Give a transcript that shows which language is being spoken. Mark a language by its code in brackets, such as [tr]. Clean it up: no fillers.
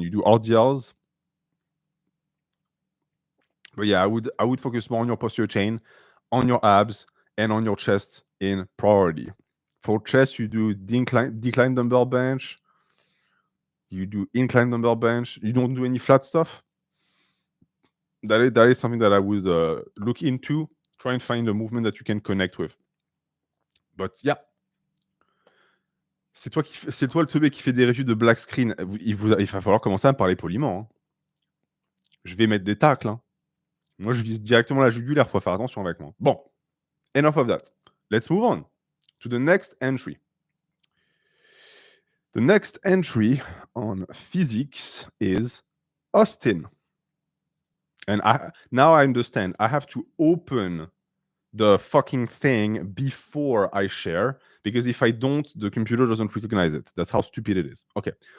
[en] You do RDLs, but yeah, I would focus more on your posterior chain, on your abs, and on your chest in priority. For chest, you do decline dumbbell bench. You do incline dumbbell bench. You don't do any flat stuff. That is something that I would look into. Try and find a movement that you can connect with. But yeah. [fr] C'est toi le teubé qui fait des reviews de black screen. Il va falloir commencer à me parler poliment. Hein. Je vais mettre des tacles. Hein. Moi, je vise directement la jugulaire. Faut faire attention avec moi. [en] Bon. Enough of that. Let's move on to the next entry. The next entry on physiques is Austin. And now I understand. I have to open the fucking thing before I share, because if I don't, the computer doesn't recognize it. That's how stupid it is. Okay.